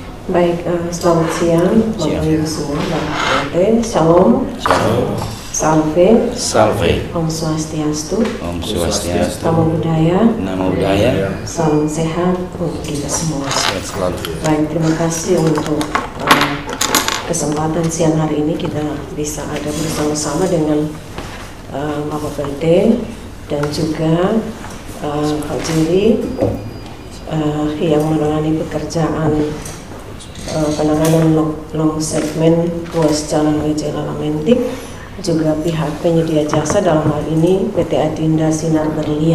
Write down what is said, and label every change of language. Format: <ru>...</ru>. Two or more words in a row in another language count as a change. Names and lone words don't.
<id>Baik, selamat siang Bapak Ibu semua, Bapak Shalom. Shalom. Salve. Salve.</id> <sa>Om Swastiastu. Om Swastiastu.</sa> <pi>Namo Buddhaya. Namo Buddhaya.</pi> <id>Salam sehat untuk kita semua. Sehat selalu. Baik, terima kasih untuk kesempatan siang hari ini kita bisa ada bersama-sama dengan Bapak Berde dan juga Pak Jiri yang menangani pekerjaan penanganan long segmen ruas jalan WJ Lamentik, juga pihak penyedia jasa dalam hal ini PT Adinda Sinar Berlian.</id>